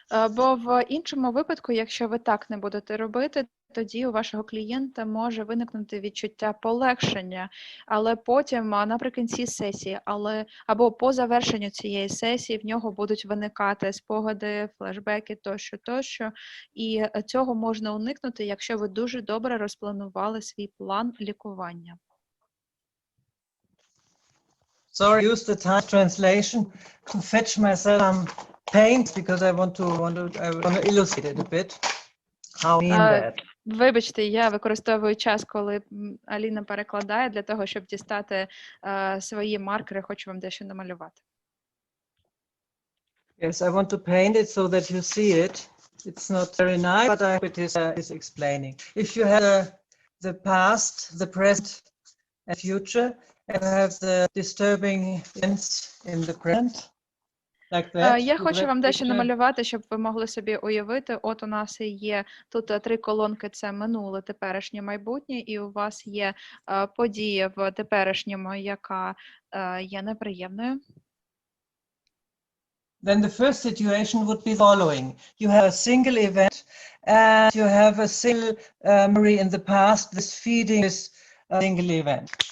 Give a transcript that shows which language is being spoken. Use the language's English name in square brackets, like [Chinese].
[Ukrainian] Бо в іншому випадку, якщо ви так не будете робити, тоді у вашого клієнта може виникнути відчуття полегшення, але потім наприкінці сесії, або по завершенню цієї сесії в нього будуть виникати спогади, флешбеки тощо, і цього можна уникнути, якщо ви дуже добре розпланували свій план лікування. [English] Sorry, use the time translation to fetch myself some paint because I want to illustrate it a bit. How I mean that. [Ukrainian] Вибачте, я використовую час, коли Аліна перекладає, для того, щоб дістати свої маркери, хочу вам дещо намалювати. [English] Yes, I want to paint it so that you see it. It's not very nice, but I hope it is explaining. If you have the past, the present, and future, and have the disturbing events in the present, like that. [Ukrainian] Я хочу вам дещо намалювати, щоб ви могли собі уявити. От у нас є тут 3 колонки, це минуле, теперішнє, майбутнє, і у вас є подія в теперішньому, яка є неприємною. [English] Then the first situation would be the following. You have a single event and you have a single memory in the past that's feeding this single event.